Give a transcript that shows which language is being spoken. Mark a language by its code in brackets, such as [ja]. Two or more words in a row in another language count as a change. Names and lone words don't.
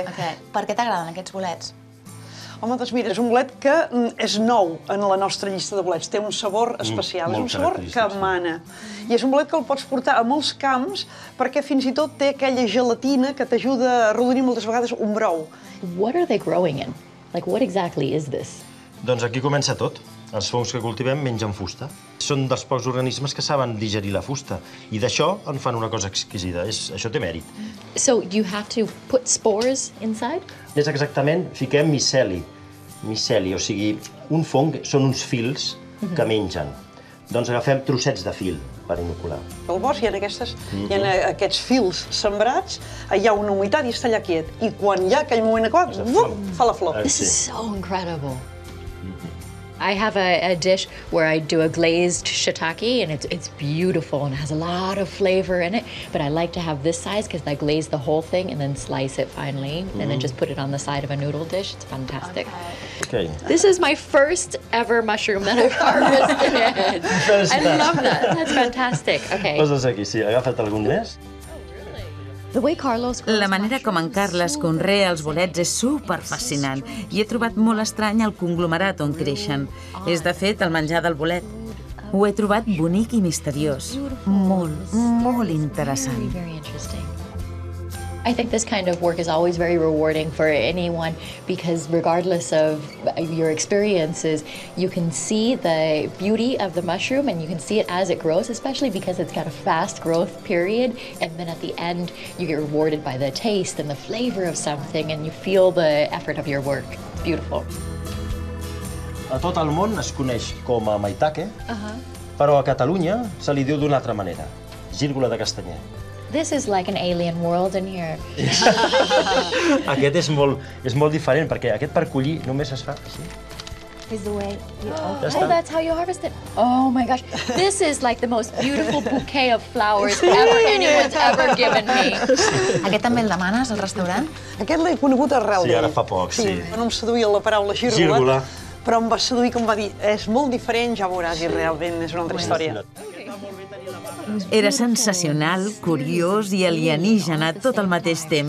[ca] Per què t'agraden aquests bolets? Home, doncs mira, és un bolet que és nou en la nostra llista de bolets. Té un sabor especial, és un sabor que emana. I és un bolet que el pots portar a molts camps perquè fins i tot té aquella gelatina que t'ajuda a arrodonir moltes vegades un brou. [en] What are they growing in? Like, what exactly is this? [ca] Doncs aquí comença tot. Els fongs que cultivem mengen fusta. Són dels pocs organismes que saben digerir la fusta. I d'això en fan una cosa exquisida. Això té mèrit. [en] So you have to put spores inside? [ca] És exactament, fiquem miceli. Miceli, o sigui, un fong són uns fils que mengen. Doncs agafem trossets de fil per inocular. Al bosc hi ha aquests fils sembrats, hi ha una humitat i està allà quiet. I quan hi ha aquell moment adequat, fa la flor. [en] This is so incredible. I have a dish where I do a glazed shiitake, and it's beautiful and has a lot of flavor in it. But I like to have this size because I glaze the whole thing and then slice it finely, and then just put it on the side of a noodle dish. It's fantastic. Okay. This is my first ever mushroom that I've harvested. I love that. That's fantastic. Okay. [ca] Poses aquí, sí. Agafa't algun més. La manera com en Carles conrea els bolets és superfascinant i he trobat molt estrany el conglomerat on creixen. És, de fet, el menjar del bolet. Ho he trobat bonic i misteriós. Molt, molt interessant. [en] I think this kind of work is always very rewarding for anyone because regardless of your experiences, you can see the beauty of the mushroom and you can see it as it grows, especially because it's got a fast growth period. And then at the end, you get rewarded by the taste and the flavor of something and you feel the effort of your work. It's beautiful. [ca] A tot el món es coneix com a maitake, però a Catalunya se li diu d'una altra manera, gírgola de castanyer. [en] This is like an alien world in here. [ca] Aquest és molt diferent, perquè aquest per collir només es fa així. [en] Is the way you oh, that's how you harvest it. Oh my gosh. This is like the most beautiful bouquet of flowers anyone's ever given me. [ca] Aquest també el demanes al restaurant? Aquest l'he conegut arrel d'ell. Sí, ara fa poc, sí. No em seduïa la paraula gírgola, però em va seduir que em va dir és molt diferent, ja veuràs, i realment és una altra història. Era sensacional, curiós i alienígena tot al mateix temps.